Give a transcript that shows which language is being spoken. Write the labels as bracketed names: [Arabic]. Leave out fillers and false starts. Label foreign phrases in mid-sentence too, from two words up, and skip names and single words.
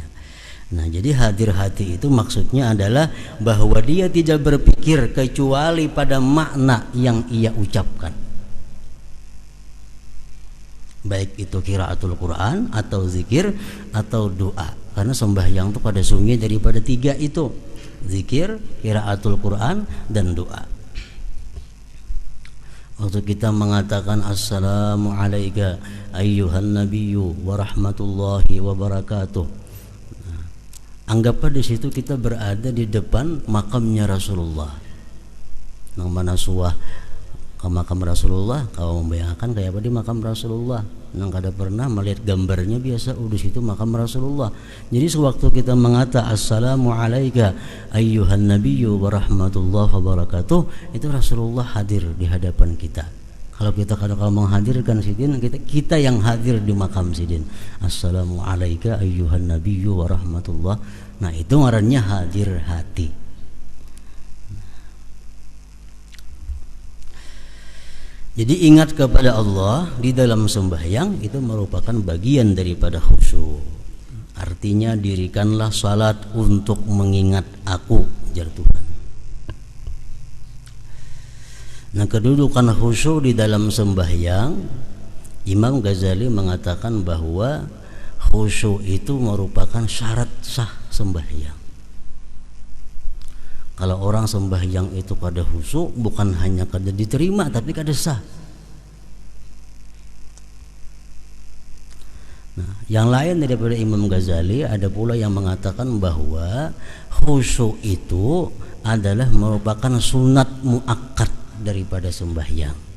[Indonesian] Nah, jadi hadir hati itu maksudnya adalah bahwa dia tidak berpikir kecuali pada makna yang ia ucapkan, baik itu [Arabic] قراءة القرآن [Indonesian] atau zikir atau doa. Karena sembahyang itu pada sungguhnya daripada tiga itu, zikir, [Arabic] قراءة القرآن, [Indonesian] dan doa. Waktu kita mengatakan [Arabic] السلام عليك أيها النبي ورحمة الله وبركاته, [Indonesian] anggaplah di situ kita berada di depan makamnya Rasulullah. [Banjar] Nang mana suah ke makam Rasulullah, kau membayangkan kayak apa di makam Rasulullah. Nang kada pernah melihat gambarnya biasa, di situ makam Rasulullah. [Indonesian] Jadi sewaktu kita mengata [Arabic] السلام عليك أيها النبي ورحمة الله وبركاته, [Indonesian] itu Rasulullah hadir di hadapan kita. [Banjar] Kalau kita kalau menghadirkan sidin, kita yang hadir di makam sidin. [Arabic] السلام عليك أيها النبي ورحمة الله. [Indonesian] Nah, itu ngarannya hadir hati. Jadi ingat kepada Allah di dalam sembahyang itu merupakan bagian daripada khusyuk. Artinya dirikanlah salat untuk mengingat aku, jar Tuhan. Nah, kedudukan khusyuk di dalam sembahyang, Imam Ghazali mengatakan bahwa khusyuk itu merupakan syarat sah sembahyang. [Banjar] Kalau orang sembahyang itu kada khusyuk, bukan hanya kada diterima tapi kada sah. [Indonesian] Nah, yang lain daripada Imam Ghazali ada pula yang mengatakan bahwa khusyuk itu adalah merupakan sunat muakkad daripada sembahyang.